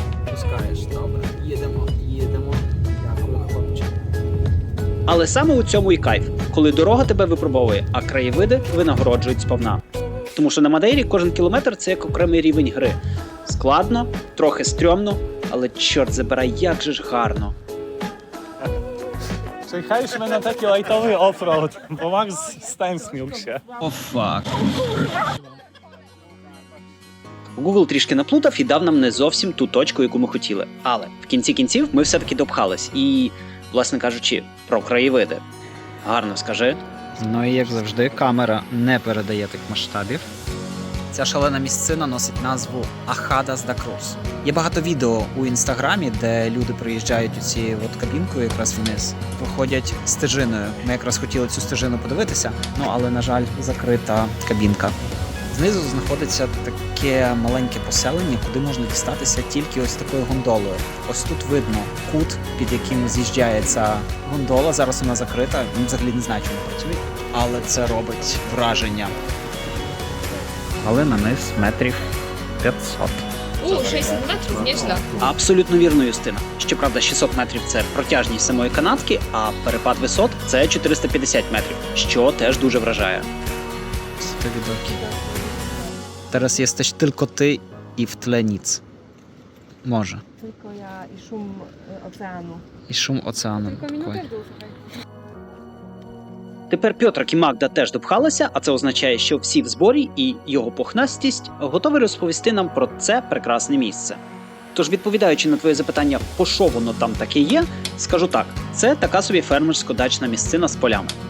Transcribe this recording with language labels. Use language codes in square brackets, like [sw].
[uk] Пускаєш, добре, їдемо. Дякую, хлопче. Але саме у цьому і кайф, коли дорога тебе випробовує, а краєвиди винагороджують сповна. Тому що на Мадейрі кожен кілометр – це як окремий рівень гри. Складно, трохи стрьомно, але чорт забирай, як же ж гарно. [pl] Przyjechaliśmy na taki lightowy offroad, bo Max stęsknił się. [uk] О, фак. Google трішки наплутав і дав нам не зовсім ту точку, яку ми хотіли. Але в кінці кінців ми все-таки допхались. І, власне кажучи, про краєвиди. Гарно скажи. Ну і як завжди, камера не передає тих масштабів. Ця шалена місцина носить назву Achadas da Cruz. Є багато відео у інстаграмі, де люди приїжджають у ці кабінкою якраз вниз, проходять стежиною. Ми якраз хотіли цю стежину подивитися, але, на жаль, закрита кабінка. Знизу знаходиться таке маленьке поселення, куди можна дістатися тільки ось такою гондолою. Ось тут видно кут, під яким з'їжджає ця гондола. Зараз вона закрита, він взагалі не знає, чому працює, але це робить враження. Але на низ метрів 500. 600 метрів, [pl] nieźle. [uk] Абсолютно вірно, Юстина. Щоправда, 600 метрів – це протяжність самої канатки, а перепад висот – це 450 метрів, що теж дуже вражає. [pl] Teraz jesteś tylko ty i w tle nic. Morze. Tylko ja i szum oceanu. I szum oceanu. Tylko minutę w dół, słuchaj. [uk] Тепер Пьотрик і Магда теж допхалися, а це означає, що всі в зборі і його пухнастість готові розповісти нам про це прекрасне місце. Тож, відповідаючи на твоє запитання, по що воно там таке є, скажу так, це така собі фермерсько-дачна місцина з полями.